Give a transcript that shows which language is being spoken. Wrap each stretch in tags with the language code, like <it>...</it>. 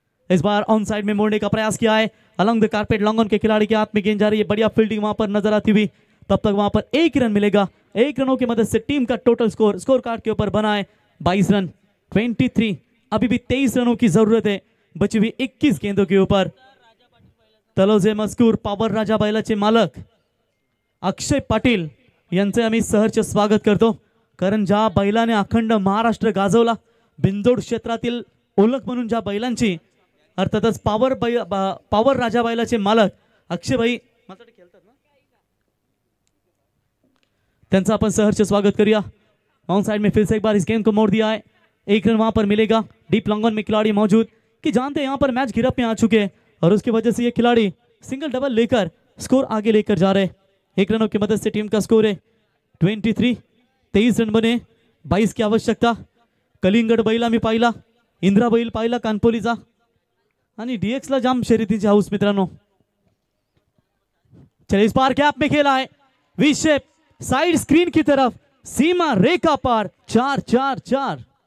<hi>इस बार on side में मोड़ने का प्रयास किया है, along the carpet long on के खिलाड़ी के हाथ में गेंद जा रही है, बढ़िया फील्डिंग वहां पर नजर आती हुई। तब तक वहां पर 1 रन मिलेगा। 1 रनों की मदद से टीम का टोटल स्कोर कार्ड के ऊपर बना है 22 रन 23। अभी भी 23 रनों की जरूरत है बची हुई 21 गेंदों के ऊपर।</hi> <mr>तलोजे मजकूर पॉवर राजा बैलाचे मालक अक्षय पाटील यांचे आम्ही सहर्ष स्वागत करतो, कारण ज्या बैलाने अखंड महाराष्ट्र गाजवला, बिंदोड क्षेत्रातील ओळख म्हणून ज्या बैलांची, अर्थातच पॉवर राजा बैलाचे मालक अक्षय भाई त्यांचा</mr> <hi>अपन सहर्ष स्वागत करिए। ऑन साइड में फिर से एक बार इस गेंद को मोड़ दिया है। 1 रन वहां पर मिलेगा। डीप लॉन्ग ऑन में खिलाड़ी मौजूद कि जानते हैं यहाँ पर मैच गिरफ्त में आ चुके हैं और उसकी वजह से ये खिलाड़ी सिंगल डबल लेकर स्कोर आगे लेकर जा रहे हैं। 1 रनों की मदद से टीम का स्कोर है 23। 23 रन बने, 22 की आवश्यकता।</hi> <mr>कलिंगड बैल आम्ही पाहिला, इंद्रा बैल पाहिला कानपोलीचा आणि DX ला जाम शर्यतीची हाऊस मित्रांनो।</mr> <hi>चलिए इस बार गैप में खेला है, वी शेप साइड स्क्रीन की तरफ, सीमा रेखा पार 4-4-4।</hi>